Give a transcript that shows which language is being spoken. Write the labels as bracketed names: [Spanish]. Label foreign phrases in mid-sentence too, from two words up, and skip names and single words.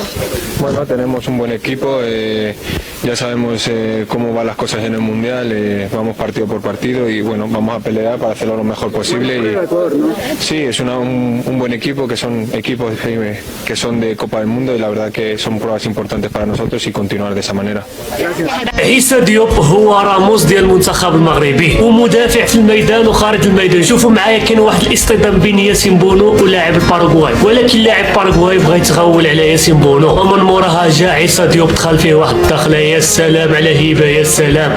[Spanish] Bueno, tenemos un buen equipo, ya sabemos cómo van las cosas en el Mundial, vamos partido por partido y bueno, vamos a pelear para hacerlo lo mejor posible. Sí, es un buen equipo, que son equipos que son de Copa del Mundo y la verdad que son pruebas importantes para nosotros y continuar de esa manera. [Arabic] عيسى ديوب هو راموس ديال المنتخب المغربي ومدافع في الميدان وخارج الميدان. شوفوا معايا كاين واحد الاصطدام بين ياسين بونو ولاعب الباراغواي، ولكن لاعب باراغواي بغى يتغول على ياسين بونو ومن موراها جا عيسى ديوب دخل فيه واحد الدخله. يا سلام على هيبه، يا سلام.